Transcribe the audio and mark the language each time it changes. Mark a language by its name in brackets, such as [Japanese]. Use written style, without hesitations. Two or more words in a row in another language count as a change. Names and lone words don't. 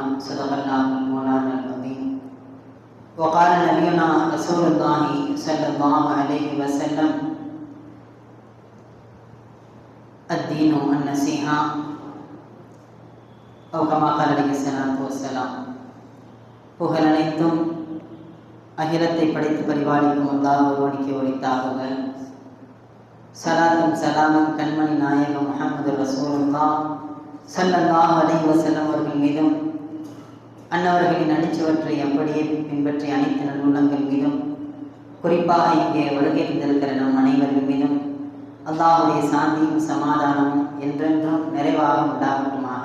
[Arabic] صدق الله المولانا العظيم. وقال نبينا رسول الله صلى الله عليه وسلم الدين النصيحة أو كما قال عليه الصلاة والسلام. [Tamil] புகழ் அனைத்தும் அகிலத்தை படைத்து பரிபாலிக்கும் அல்லாஹ் ஒருவனுக்கே உரித்தாகுக. சலாத்தும் சலாமும் கண்மணி நாயகம் முஹம்மது [Arabic] رسول الله صلى الله عليه وسلم [Tamil] அவர்கள் மீதும் அன்னவர்களின் அடிச்சுவற்றை அப்படியே பின்பற்றிய அனைத்து நல்லுள்ளங்கள் மீதும் குறிப்பாக இங்கே வருகை இருந்திருக்கிற நம் அனைவர்கள் மீதும் அல்லாஹுடைய சாந்தியும் சமாதானமும் என்றென்றும் நிறைவாக உண்டாகட்டுமாக.